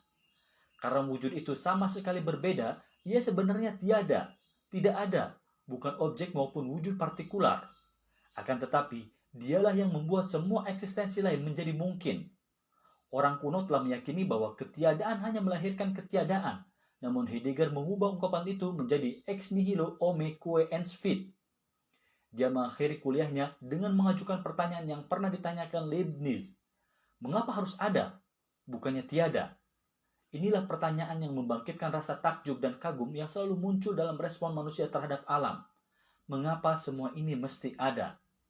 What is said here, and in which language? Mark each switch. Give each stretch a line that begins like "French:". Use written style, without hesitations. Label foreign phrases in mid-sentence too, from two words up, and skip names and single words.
Indonesian: Karena wujud itu sama sekali berbeda, ia sebenarnya tidak ada, bukan objek maupun wujud partikular. Akan tetapi, dialah yang membuat semua eksistensi lain menjadi mungkin. Orang kuno telah meyakini bahwa ketiadaan hanya melahirkan ketiadaan, namun Heidegger mengubah ungkapan itu menjadi
Latin: ex nihilo homo quae ens fit.
Indonesian: Dia mengakhiri kuliahnya dengan mengajukan pertanyaan yang pernah ditanyakan Leibniz. Mengapa harus ada, bukannya tiada? Inilah pertanyaan yang membangkitkan rasa takjub dan kagum yang selalu muncul dalam respon manusia terhadap alam. Mengapa semua ini mesti ada?